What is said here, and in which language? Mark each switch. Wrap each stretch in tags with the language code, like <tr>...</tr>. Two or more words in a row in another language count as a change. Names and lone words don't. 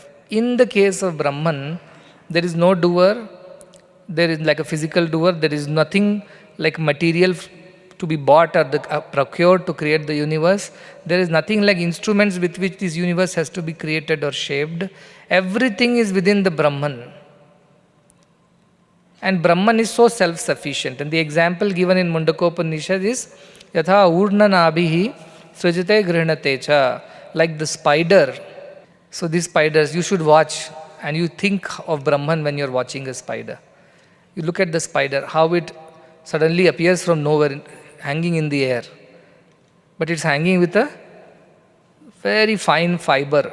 <en>In the case of Brahman, there is no doer, there is like a physical doer, there is nothing like material to be bought or procured to create the universe. There is nothing like instruments with which this universe has to be created or shaped. Everything is within the Brahman. And Brahman is so self-sufficient. And the example given in Mundakopanishad is</en> <sa>Yatha urna nabhihi srijate grihnate cha.</sa> <en>Like the spider. So these spiders, you should watch and you think of Brahman when you're watching a spider. You look at the spider, how it suddenly appears from nowhere, hanging in the air. But it's hanging with a very fine fiber.</en>